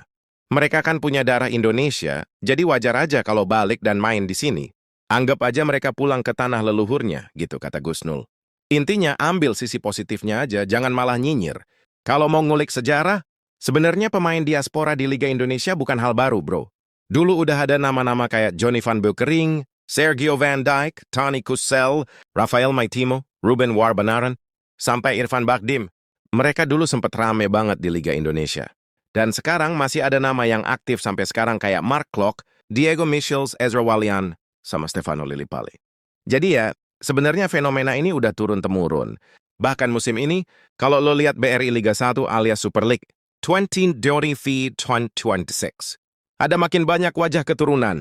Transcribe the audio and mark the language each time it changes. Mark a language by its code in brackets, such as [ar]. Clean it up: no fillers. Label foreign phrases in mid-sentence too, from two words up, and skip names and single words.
[id] Mereka kan punya darah Indonesia, jadi wajar aja kalau balik dan main di sini. Anggap aja mereka pulang ke tanah leluhurnya, gitu kata Gus Nul. Intinya ambil sisi positifnya aja, jangan malah nyinyir. Kalau mau ngulik sejarah, sebenarnya pemain diaspora di Liga Indonesia bukan hal baru, bro. Dulu udah ada nama-nama kayak Johnny van Beukering, Sergio Van Dijk, Tony Kusel, Rafael Maitimo, Ruben Warbanaran, sampai Irfan Bakdim. Mereka dulu sempat rame banget di Liga Indonesia. Dan sekarang masih ada nama yang aktif sampai sekarang kayak Mark Klok, Diego Michels, Ezra Walian, sama Stefano Lillipali. Jadi ya, sebenarnya fenomena ini udah turun-temurun. Bahkan musim ini, kalau lo lihat BRI Liga 1 alias Super League 2025, ada makin banyak wajah keturunan.